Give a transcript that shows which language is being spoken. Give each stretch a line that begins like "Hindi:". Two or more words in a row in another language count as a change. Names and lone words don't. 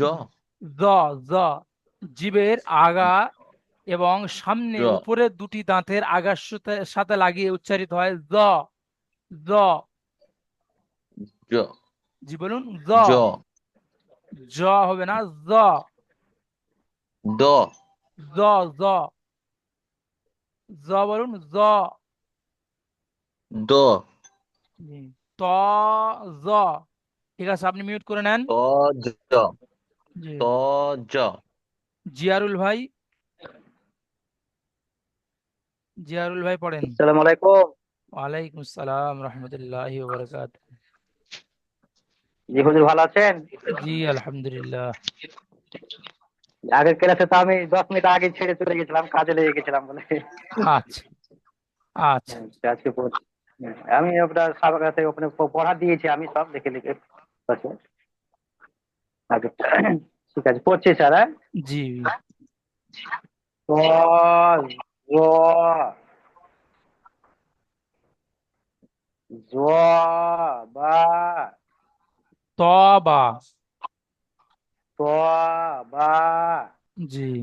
Bangla: জ, জ। জিভের আগা এবং সামনে জ উপরের দুটি দাঁতের আগার সাথে সাথে লাগিয়ে উচ্চারিত হয় জ, জ। জ জি বলুন জ। জ জ হবে না, জ, দ জ, জ, জ বলুন জ। দ জি। ত, জ। ঠিক আছে, আপনি মিউট করে নেন। ত জ জি। ত জ জিয়ারুল ভাই, জিয়ারুল ভাই পড়েন।
Arabic: السلام عليكم. وعليكم السلام ورحمة الله وبركاته.
Bangla: জি হুজুর, ভালো আছেন? জি আলহামদুলিল্লাহ। আগের ক্লাসে তো আমি 10 মিনিট আগে ছেড়ে চলে গেছিলাম, কাজে লেগে গেছিলাম বলে। আচ্ছা আচ্ছা। আজকে পড়ছি। আমি আপনার সবার কাছে ওখানে পড়া দিয়েছি, আমি সব দেখে লিখে আছে আগে। ঠিক আছে, পড়ছি স্যার। হ্যাঁ। জি। ক, জ, জ, বা, তবা। ত, বা, জি।